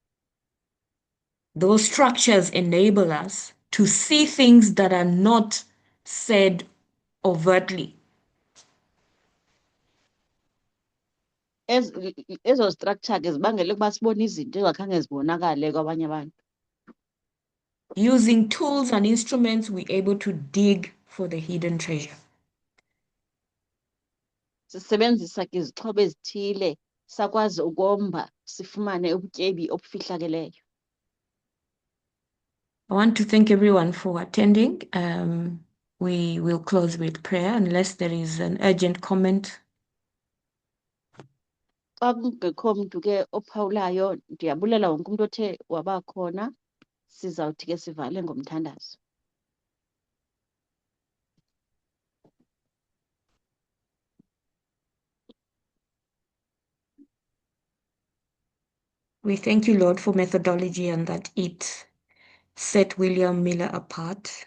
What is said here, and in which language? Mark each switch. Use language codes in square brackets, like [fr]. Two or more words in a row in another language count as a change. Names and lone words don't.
[en] Those structures enable us to see things that are not said overtly. [xh] Ezo structure ke zibangele ukuba sibone izinto ezingakhange zibonakale kwabanye abantu. [en] Using tools and instruments, we're able to dig for the hidden treasure. [xh] Sisebenzisa ke izixhobo ezithile sakwazi ukomba sifumane ubutyebi obufihlakeleyo. [en] I want to thank everyone for attending. We will close with prayer unless there is an urgent comment. [xh] Xa kungekho mntu ke ophawulayo, ndiyabulela wonke umuntu othe wabakhona. Sizawuthi ke sivale ngomthandazo. [en] We thank you, Lord, for methodology and that it set William Miller apart.